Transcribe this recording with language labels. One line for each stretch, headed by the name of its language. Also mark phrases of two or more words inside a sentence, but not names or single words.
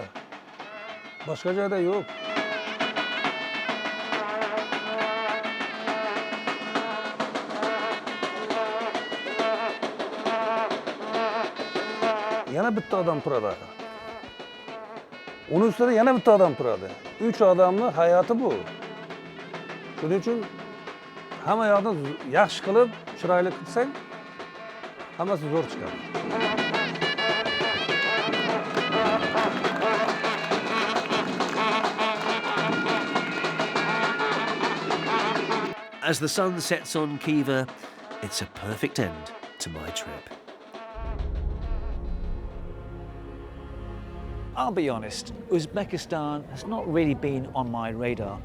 Uzbek: Boshqa joyda yo'q. Yana bitta odam turadi. Uning ustida yana bitta odam turadi. 3 odamning hayoti bu. Shuning uchun hamma yoqni yaxshi qilib, chiroyli qilsang, hammasi zo'r chiqadi.
English: As the sun sets on Khiva, it's a perfect end to my trip. I'll be honest, Uzbekistan has not really been on my radar.